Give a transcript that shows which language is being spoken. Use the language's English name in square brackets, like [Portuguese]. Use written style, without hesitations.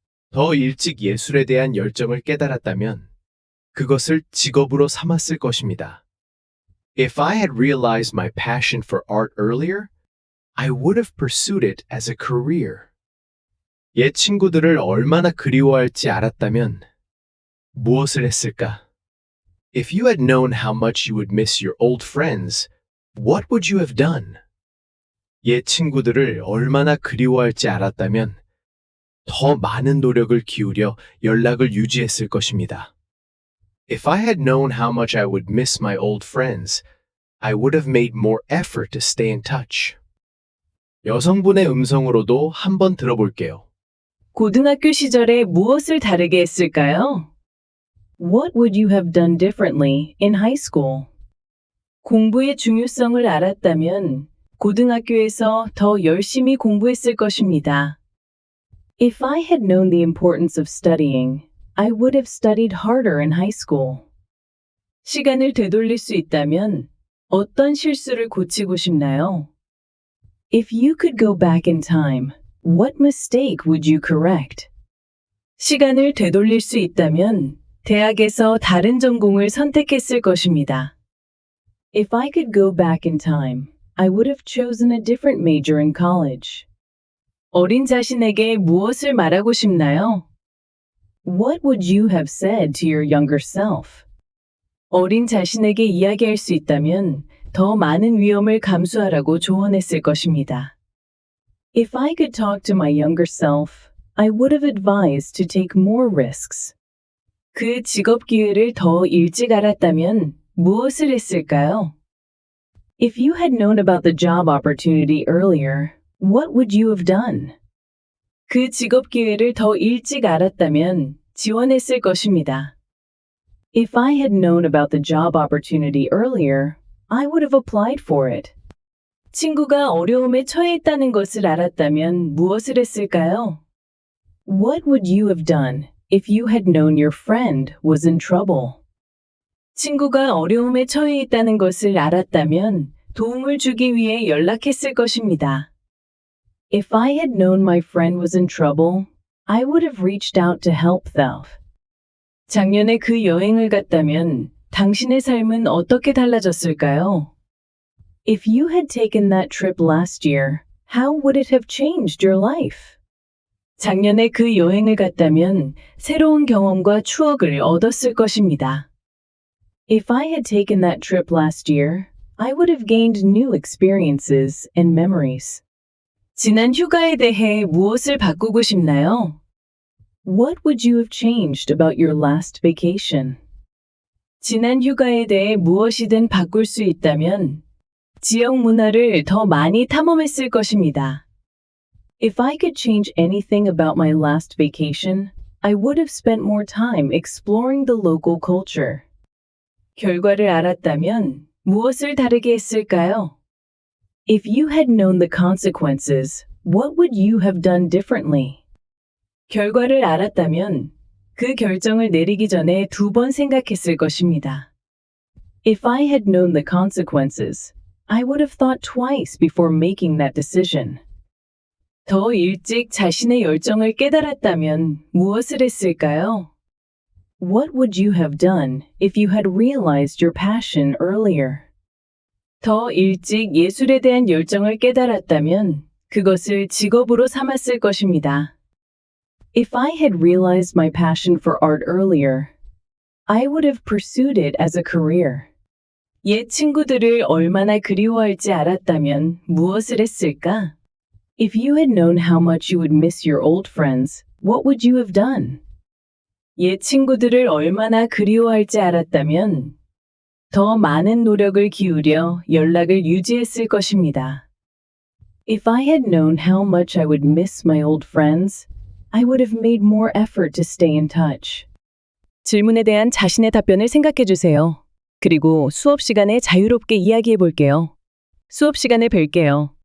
[Korean] 더 일찍 예술에 대한 열정을 깨달았다면 그것을 직업으로 삼았을 것입니다. [English] If I had realized my passion for art earlier, I would have pursued it as a career. [Korean] 옛 친구들을 얼마나 그리워할지 알았다면 무엇을 했을까? [English] If you had known how much you would miss your old friends, what would you have done? [Korean] 옛 친구들을 얼마나 그리워할지 알았다면 더 많은 노력을 기울여 연락을 유지했을 것입니다. [English] If I had known how much I would miss my old friends, I would have made more effort to stay in touch. [Korean] 여성분의 음성으로도 한번 들어볼게요. 고등학교 시절에 무엇을 다르게 했을까요? [English] What would you have done differently in high school? [Korean] 공부의 중요성을 알았다면 고등학교에서 더 열심히 공부했을 것입니다. [English] If I had known the importance of studying, I would have studied harder in high school. [Korean] 시간을 되돌릴 수 있다면 어떤 실수를 고치고 싶나요? [English] If you could go back in time, what mistake would you correct? [Korean] 시간을 되돌릴 수 있다면 대학에서 다른 전공을 선택했을 것입니다. [English] If I could go back in time, I would have chosen a different major in college. [Korean] 어린 자신에게 무엇을 말하고 싶나요? [English] What would you have said to your younger self? [Korean] 어린 자신에게 이야기할 수 있다면 더 많은 위험을 감수하라고 조언했을 것입니다. [English] If I could talk to my younger self, I would have advised to take more risks. [Korean] 그 직업 기회를 더 일찍 알았다면 무엇을 했을까요? [English] If you had known about the job opportunity earlier, what would you have done? [Korean] 그 직업 기회를 더 일찍 알았다면 지원했을 것입니다. [English] If I had known about the job opportunity earlier, I would have applied for it. [Korean] 친구가 어려움에 처해 있다는 것을 알았다면 무엇을 했을까요? [English] What would you have done if you had known your friend was in trouble? [Korean] 친구가 어려움에 처해 있다는 것을 알았다면 도움을 주기 위해 연락했을 것입니다. [English] If I had known my friend was in trouble, I would have reached out to help them. [Korean] 작년에 그 여행을 갔다면 당신의 삶은 어떻게 달라졌을까요? [English] If you had taken that trip last year, how would it have changed your life? [Korean] 작년에 그 여행을 갔다면 새로운 경험과 추억을 얻었을 것입니다. [English] If I had taken that trip last year, I would have gained new experiences and memories. [Korean] 지난 휴가에 대해 무엇을 바꾸고 싶나요? [English] What would you have changed about your last vacation? [Korean] 지난 휴가에 대해 무엇이든 바꿀 수 있다면 지역 문화를 더 많이 탐험했을 것입니다. [English] If I could change anything about my last vacation, I would have spent more time exploring the local culture. [Korean] 결과를 알았다면 무엇을 다르게 했을까요? [English] If you had known the consequences, what would you have done differently? [Korean] 결과를 알았다면 그 결정을 내리기 전에 2번 생각했을 것입니다. [English] If I had known the consequences, I would have thought twice before making that decision. [Korean] 더 일찍 자신의 열정을 깨달았다면 무엇을 했을까요? [English] What would you have done if you had realized your passion earlier? [Korean] 더 일찍 예술에 대한 열정을 깨달았다면 그것을 직업으로 삼았을 것입니다. [English] If I had realized my passion for art earlier, I would have pursued it as a career. [Korean] 옛 친구들을 얼마나 그리워할지 알았다면 무엇을 했을까? [English] If you had known how much you would miss your old friends, what would you have done? [Korean] 옛 친구들을 얼마나 그리워할지 알았다면 더 많은 노력을 기울여 연락을 유지했을 것입니다. [English] If I had known how much I would miss my old friends, I would have made more effort to stay in touch. [Korean] 질문에 대한 자신의 답변을 생각해 주세요. 그리고 수업 시간에 자유롭게 이야기해 볼게요. 수업 시간에 뵐게요.